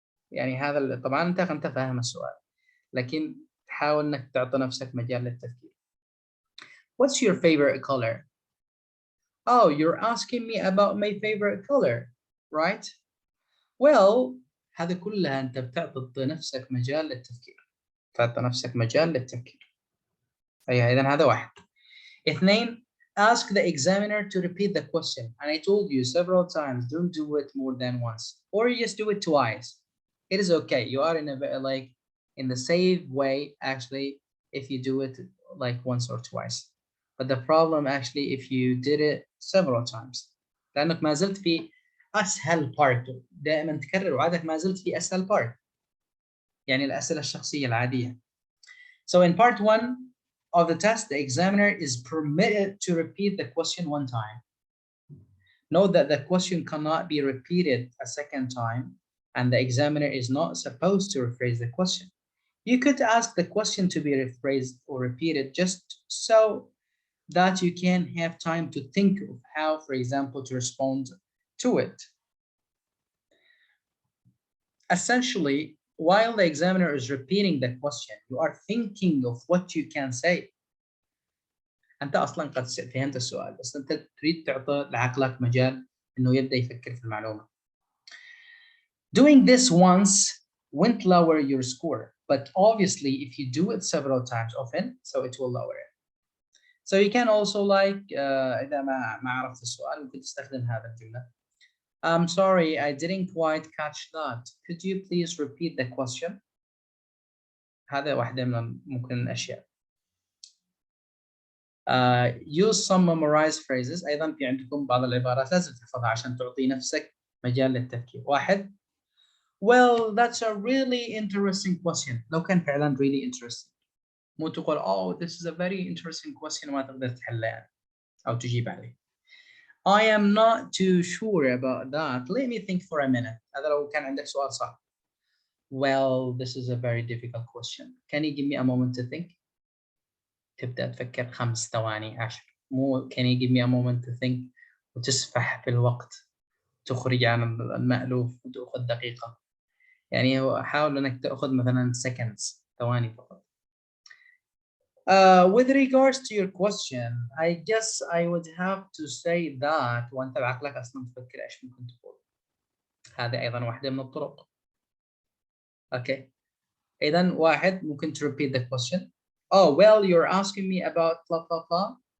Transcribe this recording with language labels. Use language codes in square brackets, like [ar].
[ar] يعني هذا طبعا أنت فاهم السؤال، لكن تحاول إنك تعطي نفسك مجال للتفكير. [en] What's your favorite color? Oh, you're asking me about my favorite color, right? Well, [ar] هذا كلها أنت بتعطي نفسك مجال للتفكير. تعطي نفسك مجال للتفكير. أيوة، إذا هذا واحد. اثنين, [en] ask the examiner to repeat the question. And I told you several times, don't do it more than once, or you just do it twice. It is okay. You are in a like in the safe way actually if you do it like once or twice. But the problem actually if you did it several times. [ar] لأنك ما زلت في أسهل part. دائما تكرر وعادك ما زلت في أسهل part. يعني الأسئلة الشخصية العادية. [en] So in part 1 of the test, the examiner is permitted to repeat the question one time. Note that the question cannot be repeated a second time, and the examiner is not supposed to rephrase the question. You could ask the question to be rephrased or repeated just so that you can have time to think of how, for example, to respond to it. Essentially, while the examiner is repeating the question, you are thinking of what you can say. [ar] أنت أصلا قد فهمت السؤال، بس أنت تريد تعطي لعقلك مجال إنه يبدأ يفكر في المعلومة. [en] Doing this once won't lower your score, but obviously if you do it several times often, so it will lower it. So you can also like [ar] إذا ما عرفت السؤال ممكن تستخدم هذا الجملة. [en] I'm sorry, I didn't quite catch that. Could you please repeat the question? [ar] هذا واحدة من ممكن الأشياء. [en] Use some memorized phrases. [ar] أيضا في عندكم بعض العبارات لازم تحفظها عشان تعطي نفسك مجال للتفكير. واحد. [en] Well, that's a really interesting question. [ar] لو كان فعلا [en] really interesting. [ar] مو تقول [en] oh this is a very interesting question [ar] وما تقدر تحلها يعني أو تجيب عليه. [en] I am not too sure about that. Let me think for a minute. [ar] هذا لو كان عندك سؤال صعب. [en] Well, this is a very difficult question. Can you give me a moment to think? [ar] تبدأ تفكر 5 ثواني 10. مو [en] can you give me a moment to think [ar] وتسفح في الوقت تخرج عن المألوف وتأخذ دقيقة. يعني حاول انك تأخذ مثلا seconds ثواني فقط. [en] With regards to your question, I guess I would have to say that [ar] وانت بعقلك اصلا تفكر ايش ممكن تقول. هذه ايضا واحدة من الطرق. [en] Okay. [ar] اذا واحد ممكن [en] to repeat the question. Oh well, you're asking me about blah blah blah.